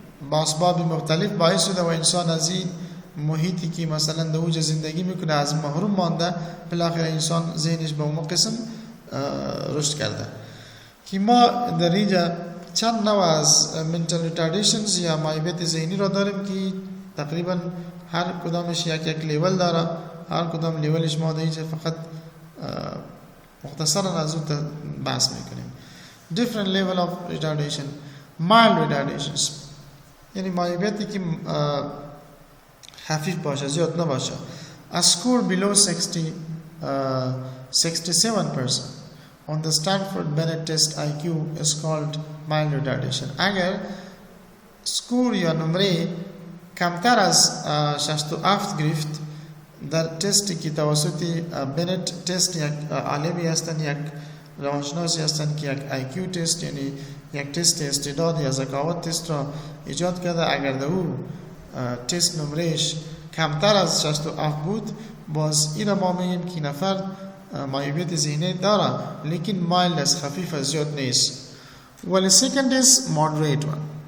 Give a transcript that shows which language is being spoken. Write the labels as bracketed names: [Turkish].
[Persian] با اسباب مختلف باعث شده و انسان از این محیطی که مثلا در اوج زندگی میکنه از محروم مانده، بالاخره انسان ذهنش به اون قسم رشد کرده که ما در اینجا چند نوع از mental retardations یا معیوبیت ذهنی را داریم که تقریبا هر کدامش یک لیول داره. هر کدام لیولش ما در اینجا فقط مختصرا از اون بحث میکنیم. [English] different level of retardation. [Persian] mild retardations یعنی معیوبیتی که خفیف باشه، زیاد نباشه. [English] a score below 67% on the Stanford Binet test IQ is called mild retardation. [Persian] اگر سکور یا نمره کمتر از 67 گرفت در تستی که توسط بنت تست یک عالمی هستند، یک روانشناسی هستند که یک IQ تست یعنی یک تست استعداد یا ذکاوت تست را ایجاد کرده، اگر در او تست نمرهش کمتر از 67 بود باز این را ما میگیم که نفر معیوبیت ذهنی داره لیکن مایلد است، خفیف است، زیاد نیست. [English] ولی second is moderate one.